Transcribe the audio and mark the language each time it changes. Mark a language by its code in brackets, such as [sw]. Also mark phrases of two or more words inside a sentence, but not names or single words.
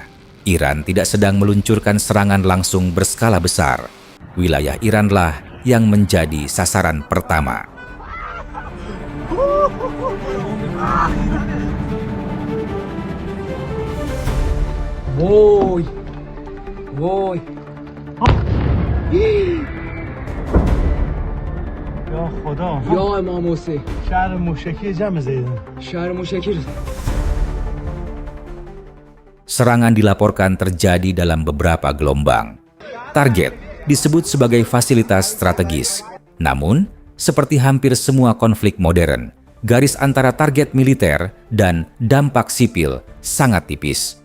[id] Iran tidak sedang meluncurkan serangan langsung berskala besar. Wilayah Iranlah yang menjadi sasaran pertama. Woi. [fa] وای یا خدا یا امام حسین شهر موشکی جمع زیدن شهر موشکی. [id] Serangan dilaporkan terjadi dalam beberapa gelombang. Target disebut sebagai fasilitas strategis. Namun, seperti hampir semua konflik modern, garis antara target militer dan dampak sipil sangat tipis.